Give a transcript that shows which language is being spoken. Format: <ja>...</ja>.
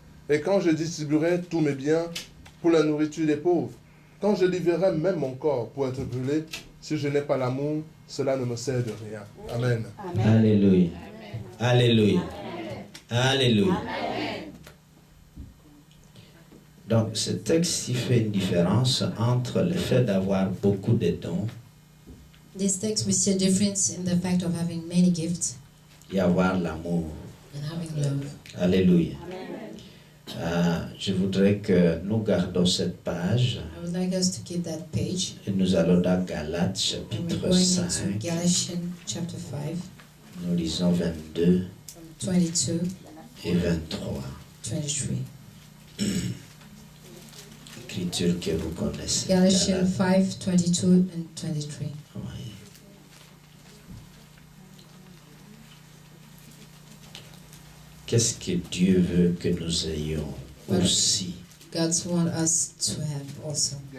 <fr>Et quand je distribuerai tous mes biens pour la nourriture des pauvres, quand je livrerai même mon corps pour être brûlé, si je n'ai pas l'amour, cela ne me sert de rien. Amen. Amen. Alléluia. Alléluia. Alléluia. Donc, ce texte il fait une différence entre le fait d'avoir beaucoup de dons</fr> <en>This text, we see a difference in the fact of having many gifts</en> <fr>et avoir l'amour.</fr> <en>and having love.</en> <fr>Alléluia. Je voudrais que nous gardons cette page</fr> <en>I would like us to keep that page.</en> <fr>et nous allons dans Galates</fr> <en>And we're</en> <fr>chapitre</fr> <en>going into</en> <fr>5.</fr> <en>Galatians chapter 5,</en> <fr>Nous lisons 22</fr> <en>from 22,</en> <fr>et 23.</fr> <en>23.</en> <fr>Écriture que vous connaissez.</fr> <en>Galatians</en> <fr>Galates.</fr> <en>5, 22 and 23.</en> <fr>Oui. Qu'est-ce que Dieu veut que nous ayons Voilà. aussi?</fr> <en>God wants us to have also.</en>